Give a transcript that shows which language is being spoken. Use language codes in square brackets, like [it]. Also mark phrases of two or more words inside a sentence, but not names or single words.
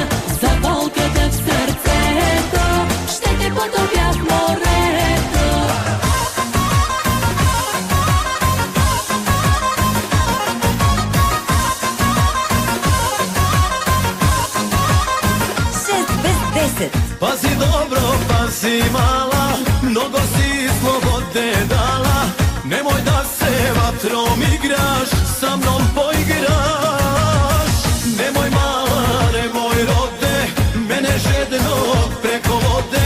[bg] За болката в сърцето ще те потопя в морето. 6 без 10. [sr] Pazi dobro, pazi mala, mnogo si slobode dala. Nemoj da se vatrom igraš, sa mnom poigraš. Nemoj mala, nemoj rode, mene žednog preko vode.